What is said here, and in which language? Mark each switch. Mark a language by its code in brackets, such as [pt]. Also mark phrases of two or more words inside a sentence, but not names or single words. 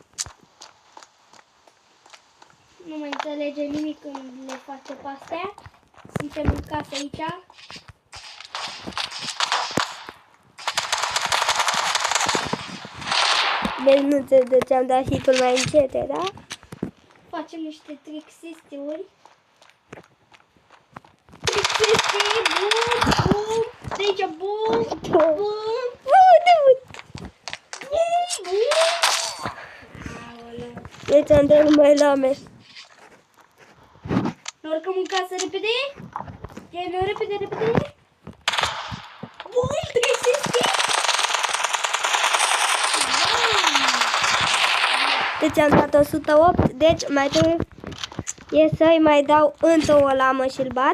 [ro] Nu mai înțelege nimic când le face pe astea. Suntem în casă aici. Deci nu înțeleg ce am dat hitul mai încete, da? Facem niște trixistiuri. Trixisti, bum, bum. De aici, bum, bum, bum. Aoleu. Deci am dat numai lame. Ne urcăm în casă repede. Ia-ne repede, repede. Bum, trixisti. Deci am dat 108, deci mai trebuie să-i mai dau încă o lamă și-l bat.